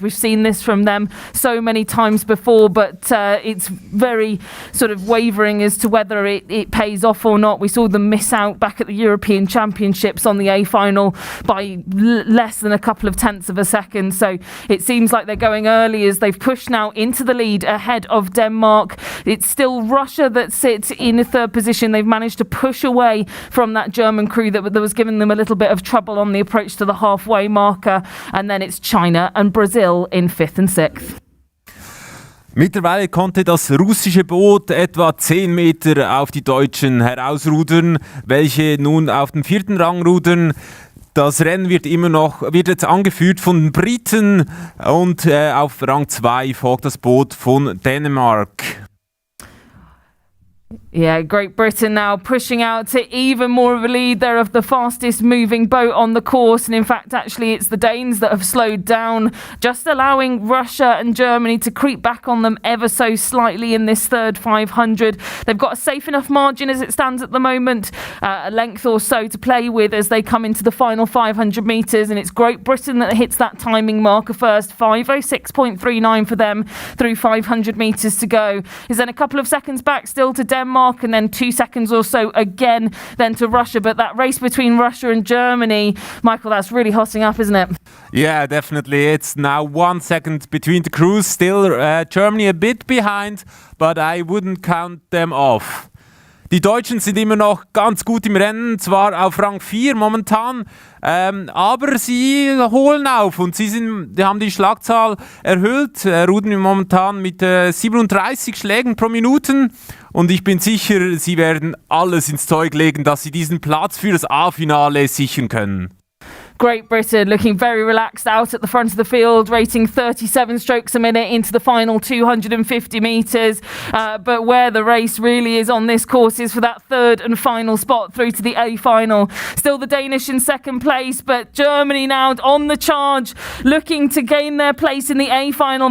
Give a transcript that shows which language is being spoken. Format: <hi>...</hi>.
<en>We've seen this from them so many times before, but it's very sort of wavering as to whether it pays off or not. We saw them miss out back at the European Championships on the A final by less than a couple of tenths of a second, so it seems like they're going early as they've pushed now into the lead ahead of Denmark. It's still Russia that sits in a third position. They've managed to push away from that German crew that was giving them a little bit of trouble on the approach to the halfway marker, and then it's China and Brazil in 5th and 6th.</en> <de>Mittlerweile konnte das russische Boot etwa 10 Meter auf die Deutschen herausrudern, welche nun auf den 4. Rang rudern. Das Rennen wird jetzt angeführt von den Briten, und auf Rang 2 folgt das Boot von Dänemark.</de> <en>Yeah, Great Britain now pushing out to even more of a lead. They're of the fastest moving boat on the course, and in fact actually it's the Danes that have slowed down, just allowing Russia and Germany to creep back on them ever so slightly in this third 500. They've got a safe enough margin as it stands at the moment, a length or so to play with as they come into the final 500 metres, and it's Great Britain that hits that timing marker first. 5:06.39 for them through 500 metres to go. Is then a couple of seconds back still to Denmark, and then 2 seconds or so again then to Russia. But that race between Russia and Germany, Michael, that's really hotting up, isn't it? Yeah, definitely. It's now 1 second between the crews. Still Germany a bit behind, but I wouldn't count them off.</en> <de>Die Deutschen sind immer noch ganz gut im Rennen, zwar auf Rang 4 momentan, aber sie holen auf und die haben die Schlagzahl erhöht, rudern momentan mit 37 Schlägen pro Minute, und ich bin sicher, sie werden alles ins Zeug legen, dass sie diesen Platz für das A-Finale sichern können.</de> <en>Great Britain looking very relaxed out at the front of the field, rating 37 strokes a minute into the final 250 metres. But where the race really is on this course is for that third and final spot through to the A final. Still the Danish in second place, but Germany now on the charge, looking to gain their place in the A final.</en>